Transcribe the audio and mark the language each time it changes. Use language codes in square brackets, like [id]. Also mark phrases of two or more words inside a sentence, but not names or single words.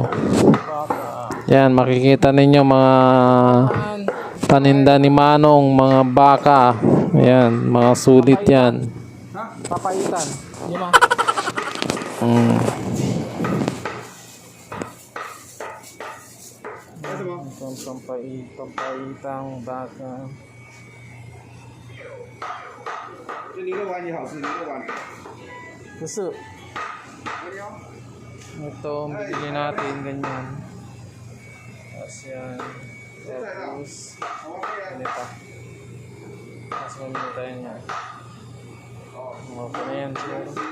[tl] Yan, makikita ninyo mga paninda ni Manong, mga baka. Ayan, mga sulit yan. Papaitan. Lima. Pampaitang baka. [zh] 这牛肉丸你好吃，牛肉丸。 [tl] Gusto. Ito, bibili natin ganyan. Tapos yan. Tapos, ano pa? Tapos mamili tayo niya. Mga pa na yan siguro.